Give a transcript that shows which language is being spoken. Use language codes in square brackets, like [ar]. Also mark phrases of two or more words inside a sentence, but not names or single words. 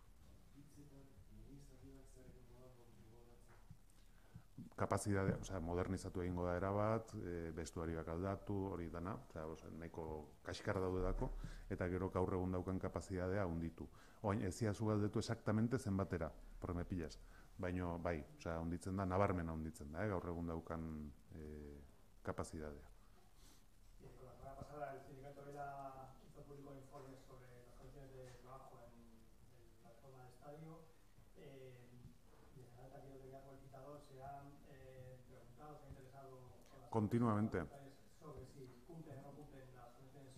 [eu] Kapazitatea, modernizatu egingo da erabat, bestuariak aldatu, hori dana, nahiko kaskar daudedako, eta gero gaur egun daukan kapazitatea handitu. Oain, ez ziazu galdetu exactamente zenbatera, [es] por me pillas, [eu] baina bai, handitzen da, nabarmena handitzen da, gaur egun daukan kapazitatea. [es] Con la semana pasada el sindicato hizo público informes sobre las condiciones de trabajo en la reforma del estadio. Desde la que yo tenía como citador se han preguntado, se han interesado continuamente sobre si cumplen o no cumplen las condiciones.